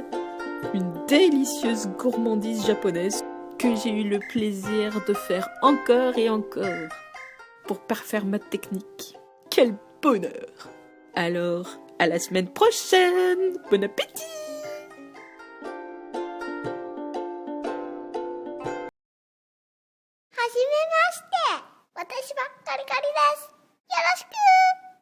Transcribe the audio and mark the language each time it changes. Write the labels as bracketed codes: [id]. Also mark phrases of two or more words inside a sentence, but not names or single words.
[fr] Une délicieuse gourmandise japonaise que j'ai eu le plaisir de faire encore et encore pour parfaire ma technique. Quel bonheur! Alors, à la semaine prochaine! Bon appétit! [ja] はじめまして! 私はカリカリです。よろしく